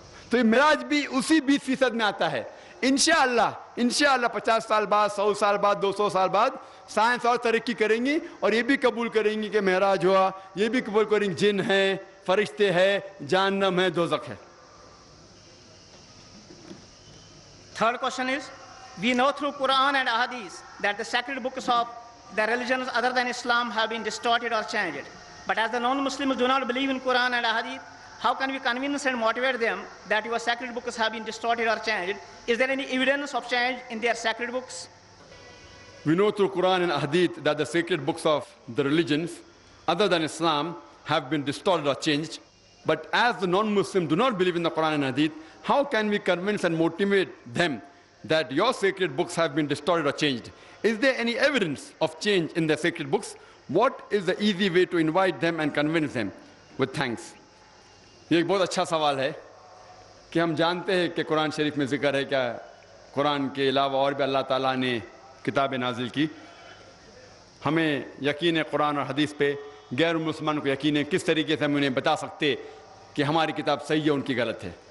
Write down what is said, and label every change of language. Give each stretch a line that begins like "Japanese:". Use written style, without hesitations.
Urdu: تو یہ معراج بھی اسی 20% میں آتا ہے. انشاءاللہ 50 سال بعد 100 سال بعد 200 سال بعد سائنس اور ترقی کریں گی اور یہ بھی قبول کریں گی کہ معراج ہوا, یہ بھی قبول کریں گے جن ہیں, فرشتے ہیں, جہنم ہے, دوزخ ہے.
English: Third question is, we know through Quran and Ahadith that the sacred books of the religions other than Islam have been distorted or changed. But as the non-Muslims do not believe in Quran and Ahadith, how can we convince and motivate them that your sacred books have been distorted or changed? Is there any evidence of change in their sacred books? We know through Quran and Hadith that the sacred books of the religions other than Islam have been distorted or changed. But as the non-Muslims do not believe in the Quran and Hadith, how can we convince and motivate them that your sacred books have been distorted or changed? Is there any evidence of change in their sacred books? What is the easy way to invite them and convince them? With thanks.
Urdu: یہ ایک بہت اچھا سوال ہے کہ ہم جانتے ہیں کہ قرآن شریف میں ذکر ہے کیا قرآن کے علاوہ اور بھی اللہ تعالیٰ نے کتابیں نازل کی. ہمیں یقین ہے قرآن اور حدیث پہ, غیر مسلمان کو یقین ہے. کس طریقے سے ہم انہیں بتا سکتے کہ ہماری کتاب صحیح ہے ان کی غلط ہے.